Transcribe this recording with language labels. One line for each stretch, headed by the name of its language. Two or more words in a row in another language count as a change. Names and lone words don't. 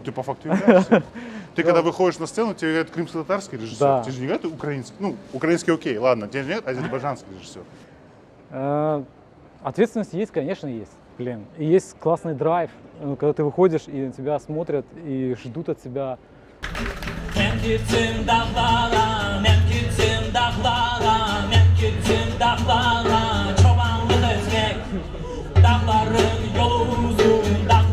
Russian: Ну, ты по факту являешься. Ты когда выходишь на сцену, тебе говорят крымско-татарский режиссер. Да. Тебе же не говорят украинский. Ну, украинский окей, ладно. Тебе же не говорят азербайджанский режиссер. Ответственность есть, конечно, есть. Блин. И есть классный драйв, когда ты выходишь, и на тебя смотрят, и ждут от тебя.
Crimean Tatar: Men gittim dağlara, men gittim dağlara, men gittim dağlara, çobanlık etmek. Dağların yolu uzun,